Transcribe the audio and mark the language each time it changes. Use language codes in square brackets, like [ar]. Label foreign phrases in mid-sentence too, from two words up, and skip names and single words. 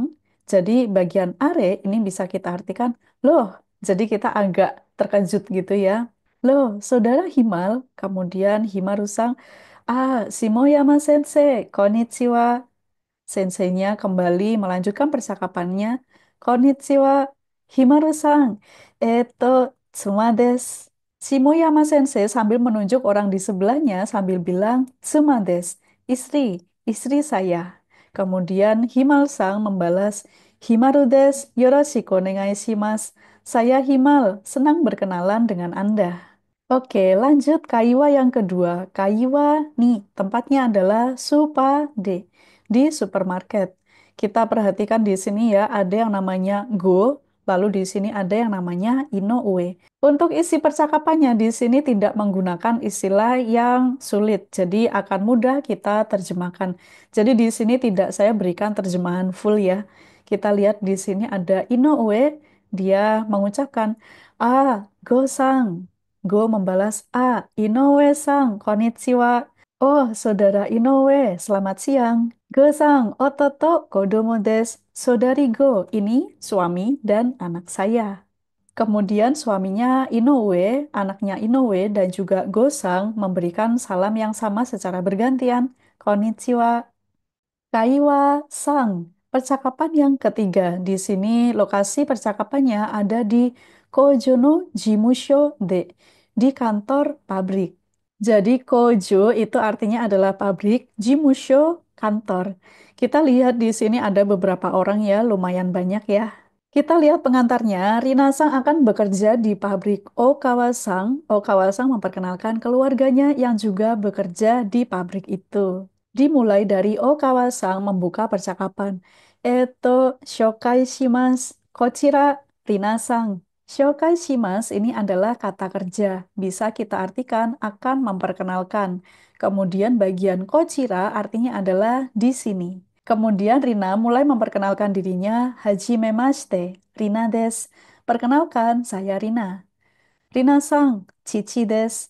[id] Jadi bagian are ini bisa kita artikan, loh, jadi kita agak terkejut gitu ya. Loh, saudara Himal, kemudian Himaru-sang, ah, Shimoyama Sensei, konnichiwa. Senseinya kembali melanjutkan percakapannya. [ja] Konnichiwa, Himaru-san. Tsuma desu. [id] Shimoyama Sensei sambil menunjuk orang di sebelahnya sambil bilang, [ja] Tsuma desu, [id] istri saya. Kemudian Himal-sang membalas, [ja] Himaru desu, yoroshiku onegai shimasu. [id] Saya Himal, senang berkenalan dengan Anda. Oke, lanjut Kaiwa yang kedua. Kaiwa nih, tempatnya adalah Supade di supermarket. Kita perhatikan di sini ya, ada yang namanya go, lalu di sini ada yang namanya inoue. Untuk isi percakapannya di sini tidak menggunakan istilah yang sulit, jadi akan mudah kita terjemahkan. Jadi di sini tidak saya berikan terjemahan full ya. Kita lihat di sini ada inoue, dia mengucapkan, ah, go-sang. Go membalas, [ja] ah, Inoue-sang, konnichiwa. [id] Oh, saudara Inoue, selamat siang. [ja] Go-sang, ototo kodomo desu. [id] Saudari Go, ini suami dan anak saya. Kemudian suaminya Inoue, anaknya Inoue, dan juga Go-sang memberikan salam yang sama secara bergantian. [ja] Konnichiwa. Kaiwa Sang, [id] percakapan yang ketiga. Di sini lokasi percakapannya ada di [ja] Kojono Jimusho de, [id] di kantor pabrik. Jadi Kojo itu artinya adalah pabrik, Jimusho kantor. Kita lihat di sini ada beberapa orang ya, lumayan banyak ya. Kita lihat pengantarnya, Rina Sang akan bekerja di pabrik Okawa Sang. Okawa Sang memperkenalkan keluarganya yang juga bekerja di pabrik itu. Dimulai dari Okawa-sang membuka percakapan. [ja] Shokai shimasu. Kochira, Rina-sang. Shokai shimasu [id] ini adalah kata kerja. Bisa kita artikan akan memperkenalkan. Kemudian bagian kochira artinya adalah di sini. Kemudian Rina mulai memperkenalkan dirinya. [ja] Hajimemashite, Rina des. [id] Perkenalkan, saya Rina. [ja] Rina-sang, Cici des.